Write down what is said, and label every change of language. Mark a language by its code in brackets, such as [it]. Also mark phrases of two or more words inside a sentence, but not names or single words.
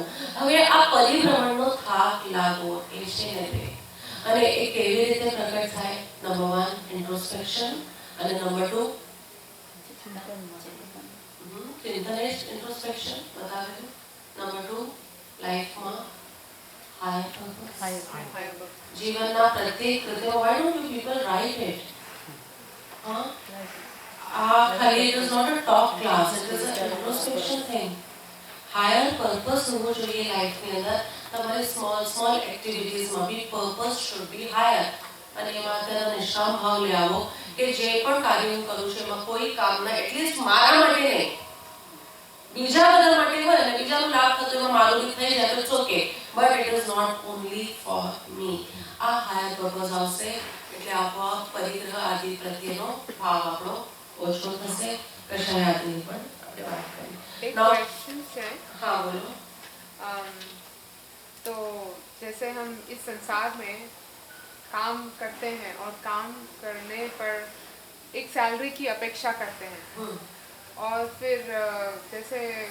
[gu] હવે આ પરિભ્રમણનો થાક લાગવો એ છે નિર્વેદ। અને એ કેવી રીતે પ્રગટ થાય? નંબર 1 ઇન્ટ્રોસ્પેક્શન, અને નંબર 2 ચિંતન ઇન્ટ્રોસ્પેક્શન બતાવેલું। નંબર 2 લાઈફમાં [en] higher purpose. Higher. [gu] जीवनના પ્રત્યેક કૃત્યો, [en] why don't you people write it? [hi] हाँ, खाली [en] it is not a talk class, it is an introspection thing. higher purpose [hi] होना चाहिए लाइफ [gu] ની અંદર. [en] તમારે small activities [gu] માં બી [en] purpose should be higher. [gu] અને એમાં તેના નિષ્કામ ભાવ લઈ આવો કે જે પણ કાર્ય હું કરું છું એમાં કોઈ કામના એટલીસ્ટ મારા માટે નહીં, બીજા બધા માટે હોય અને બીજાનો લાભ થતો એમાં મારું બી થઈ જાય તો [en] it's okay, but it is not only for me. [gu] આ [en] higher purpose [gu] આવશે એટલે આપોઆપ પરિગ્રહ આદિ પ્રત્યેનો ભાવ આપણો ઓછો થશે. કશાય આદિની પણ આપણે વાત કરી. [hi] एक [en] Now- [hi] क्वेश्चन है। हाँ बोलो. तो जैसे हम इस संसार में काम करते हैं और काम करने पर एक सैलरी की अपेक्षा करते हैं, और फिर जैसे